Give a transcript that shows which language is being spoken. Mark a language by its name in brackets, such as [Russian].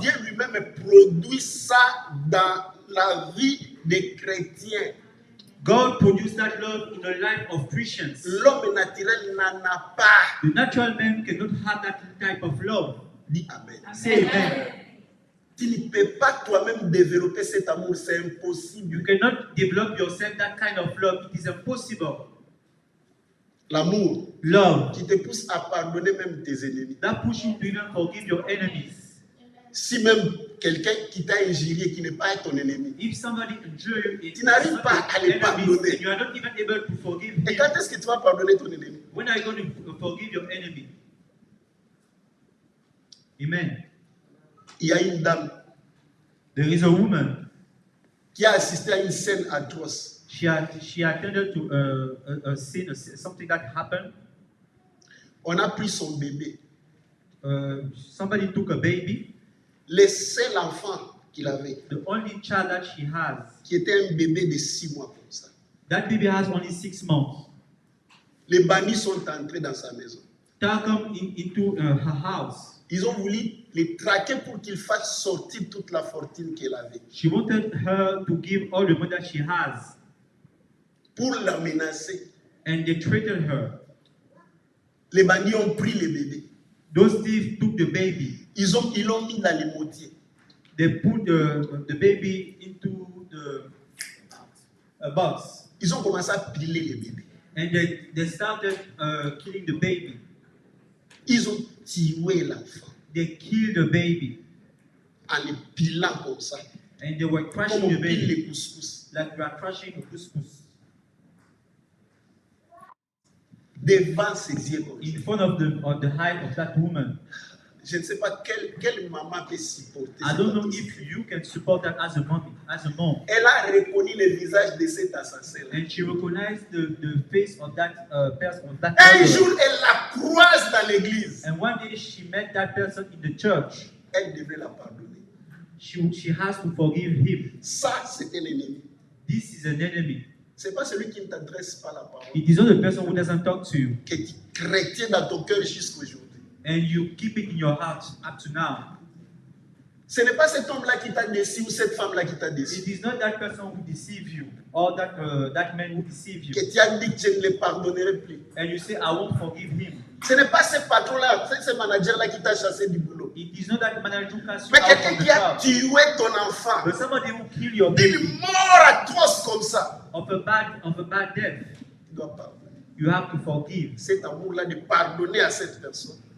[French] Dieu lui-même produit ça dans la vie des chrétiens. [English] God produced that love in the life of Christians. [French] L'homme naturel n'en a pas. [English] The natural man cannot have that type of love. [French] Dis Amen. [English] Say amen. [French] Tu ne peux pas toi-même développer cet amour, c'est [English] You [French] impossible. [English] cannot develop yourself that kind of love. It is impossible. [French] L'amour [English] Love [French] qui te pousse à pardonner même tes ennemis. [English] that push you to even forgive your enemies. [French] Si même quelqu'un qui t'a injurié, qui n'est pas ton ennemi, [English] If somebody injure you, [French] Tu n'arrives pas à les pardonner. [English] and you are not even able to forgive [French] et [English] him. [French] quand est-ce que tu vas pardonner ton ennemi? [English] When are you going to forgive your enemy? Amen. [French] Il y a une dame [English] There is a woman. [French] qui a assisté à une scène atroce. [English] She attended to a scene, something that happened. [French] On a pris son bébé, [English] Somebody took a baby, [French] le seul enfant qu'il avait, [English] the only child that she has. [French] qui était un bébé de 6 mois comme ça. [English] That baby has only 6 months. [French] Les bandits sont entrés dans sa maison. [English] They come into her house. [French] Ils ont voulu les traquer pour qu'il fasse sortir toute la fortune qu'elle avait. [English] She wanted her to give all the money that she has, [French] Pour la menacer, [English] and they threatened her. [French] les bandits ont pris le bébé. [English] Those thieves took the baby. [French] Ils l'ont mis dans les motiers. [English] They put the baby into a box, [French] Ils ont commencé à piler le bébé. [English] and they started killing the baby. [French] Ils ont tué l'enfant [English] They killed the baby, [French] en le pilant comme ça. [English] and they were [French] Comme [English] crushing [French] on [English] the [French] pile [English] baby [French] les couscous. [English] like we are crushing a couscous [French] Devant ses yeux comme ça. [English] in front of the height of that woman. [French] Je ne sais pas quelle maman peut supporter [English] I [French] cette [English] don't know [French] atrocité. [English] if you can support that as a mommy, as a mom. [French] Elle a reconnu le visage de cet assassin. [English] And she recognized the face of that person, of that [French] Un [English] murderer. [French] jour, elle la croise dans l'église. [English] And one day she met that person in the church. [French] Elle devait la pardonner. [English] She has to forgive him. [French] Ça, c'est un ennemi. [English] This is an enemy. [French] C'est pas celui qui ne t'adresse pas la parole. [English] It is not the person who doesn't talk to you, [French] Que tu retiens dans ton cœur jusqu'aujourd'hui. [English] and you keep it in your heart up to now. [French] Ce n'est pas cet homme-là qui t'a déçu ou cette femme-là qui t'a déçu. [English] It is not that person who deceive you, or that man who deceive you, [French] Que tu as dit que je ne le pardonnerai plus. [English] and you say, I won't forgive him. [French] Ce n'est pas ce patron-là, ce manager-là qui t'a chassé du boulot. [English] It is not that manager who cast you [French] Mais [English] out [French] quelqu'un [English] from the [French] qui a [English] job, [French] tué ton enfant. [English] but somebody who killed your baby [French] D'une mort atroce comme ça. [English] of a bad death. [French] Tu dois pardonner. [English] You have to forgive. [French] Cet amour-là de pardonner à cette personne.